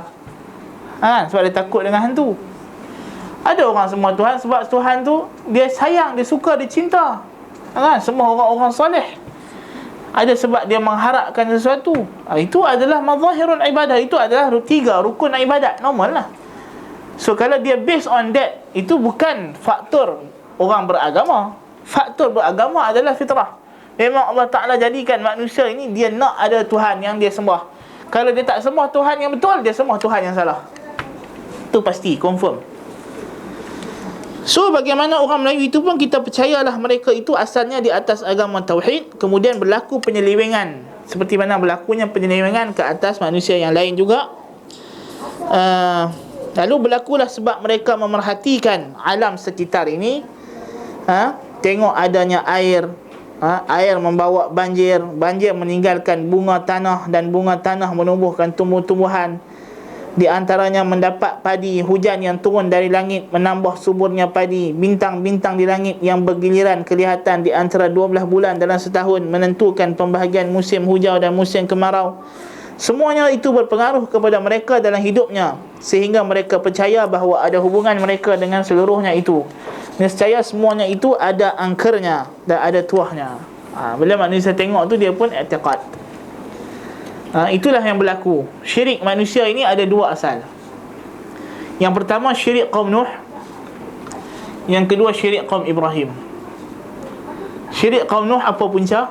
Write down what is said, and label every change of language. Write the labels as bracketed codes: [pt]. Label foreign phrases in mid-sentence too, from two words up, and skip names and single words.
[ms] Sebab dia takut dengan hantu. Ada orang sembah Tuhan sebab Tuhan tu dia sayang, dia suka, dia cinta. Sembah orang-orang soleh. Ada sebab dia mengharapkan sesuatu. Itu adalah mazahirul ibadah. Itu adalah tiga rukun ibadat, normal lah. So kalau dia [en] based on that, [ms] itu bukan faktor orang beragama. Faktor beragama adalah fitrah. Memang Allah Ta'ala jadikan manusia ini dia nak ada Tuhan yang dia sembah. Kalau dia tak sembah Tuhan yang betul, dia sembah Tuhan yang salah. Itu pasti, confirm. So bagaimana orang Melayu itu pun kita percayalah mereka itu asalnya di atas agama Tauhid, kemudian berlaku penyelewengan seperti mana berlakunya penyelewengan ke atas manusia yang lain juga. Lalu berlakulah sebab mereka memerhatikan alam sekitar ini. Tengok adanya air, air membawa banjir, banjir meninggalkan bunga tanah, dan bunga tanah menumbuhkan tumbuh-tumbuhan. Di antaranya mendapat padi, hujan yang turun dari langit menambah suburnya padi, bintang-bintang di langit yang bergiliran kelihatan di antara 12 bulan dalam setahun menentukan pembahagian musim hujau dan musim kemarau. Semuanya itu berpengaruh kepada mereka dalam hidupnya, sehingga mereka percaya bahawa ada hubungan mereka dengan seluruhnya itu. Nescaya semuanya itu ada angkernya dan ada tuahnya. Bila manusia tengok tu, dia pun i'tiqad. Itulah yang berlaku. Syirik manusia ini ada dua asal. Yang pertama syirik kaum Nuh, yang kedua syirik kaum Ibrahim. Syirik kaum Nuh apa punca?